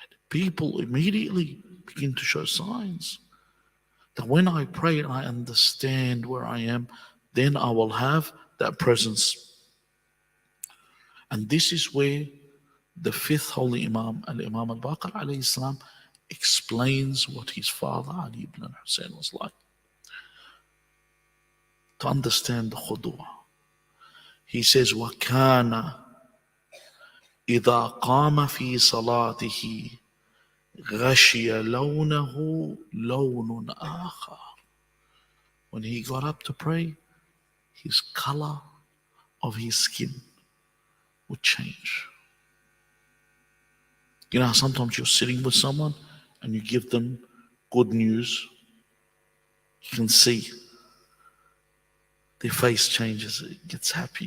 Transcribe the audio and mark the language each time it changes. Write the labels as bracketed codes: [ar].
[en] People immediately begin to show signs that when I pray and I understand where I am, then I will have that presence. And this is where the fifth holy Imam, Al-Imam al-Baqir alayhi salam, explains what his father Ali ibn al-Hussein was like. To understand the khudu'. He says, [ar] وَكَانَ إِذَا قَامَ فِي صَلَاتِهِ غَشِيَ لَوْنَهُ لَوْنٌ آخَرٌ. [en] When he got up to pray, his color of his skin would change. Sometimes you're sitting with someone and you give them good news. You can see their face changes, it gets happy.